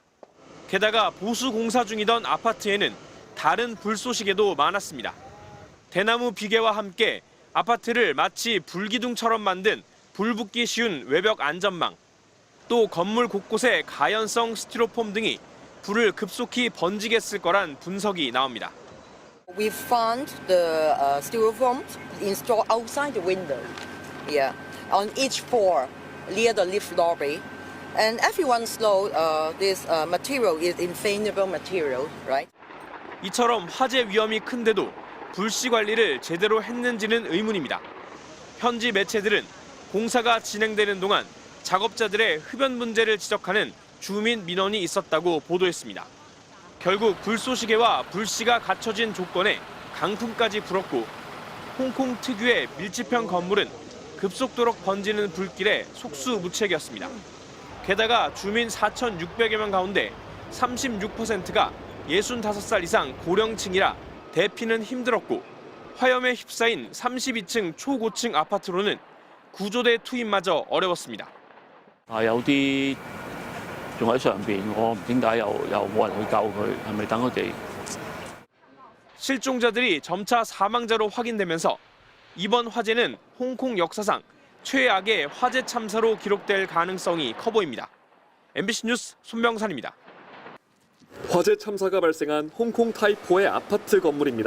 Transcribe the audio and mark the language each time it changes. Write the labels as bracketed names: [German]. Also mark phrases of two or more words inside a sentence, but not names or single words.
[Korean] 게다가 보수 공사 중이던 아파트에는 다른 불쏘시개도 많았습니다. 대나무 비계와 함께 아파트를 마치 불기둥처럼 만든 불붙기 쉬운 외벽 안전망, 또 건물 곳곳에 가연성 스티로폼 등이 불을 급속히 번지게 했을 거란 분석이 나옵니다. [English] We found the styrofoam installed outside the window, on each floor near the lift lobby, and everyone knows this material is inflammable material, right? [Korean] 이처럼 화재 위험이 큰데도 불씨 관리를 제대로 했는지는 의문입니다. 현지 매체들은 공사가 진행되는 동안 작업자들의 흡연 문제를 지적하는 주민 민원이 있었다고 보도했습니다. 결국 불쏘시개와 불씨가 갖춰진 조건에 강풍까지 불었고 홍콩 특유의 밀집형 건물은 급속도로 번지는 불길에 속수무책이었습니다. 게다가 주민 4,600여 명 가운데 36%가 65살 이상 고령층이라 대피는 힘들었고 화염에 휩싸인 32층 초고층 아파트로는 구조대 투입마저 어려웠습니다. [Cantonese] 有啲仲喺上邊，我唔點解又冇人去救佢，係咪等佢哋？ [Korean] 실종자들이 점차 사망자로 확인되면서 이번 화재는 홍콩 역사상 최악의 화재 참사로 기록될 가능성이 커 보입니다. MBC 뉴스 손명산입니다. 화재 참사가 발생한 홍콩 타이포의 아파트 건물입니다.